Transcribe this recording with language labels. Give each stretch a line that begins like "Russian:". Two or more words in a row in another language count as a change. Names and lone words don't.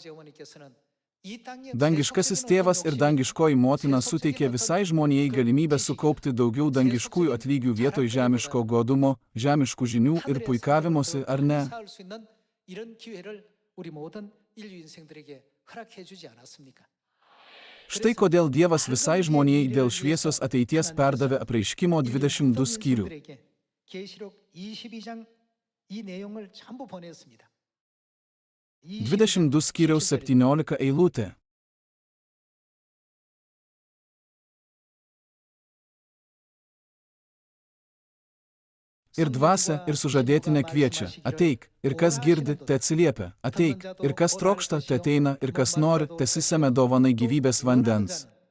Lithuanian: Dangiškasis tėvas ir dangiškoji motina suteikė visai žmonijai galimybę sukaupti daugiau dangiškųjų atlygių vietoj žemiško godumo, žemiškų žinių ir puikavimosi, ar ne? Štai kodėl Dievas visai žmonijai dėl šviesios ateities perdavė apreiškimo 22 skyrių.
Korean: 계시록 22장 이 내용을 전부 보냈습니다.
Lithuanian: 22 skyriaus 17 eilutė. Ir dvasia, ir sužadėtinė kviečia, ateik, ir kas girdi, te atsiliepia, ateik, ir kas trokšta, te ateina, ir kas nori, te sisemia dovanai gyvybės vandens.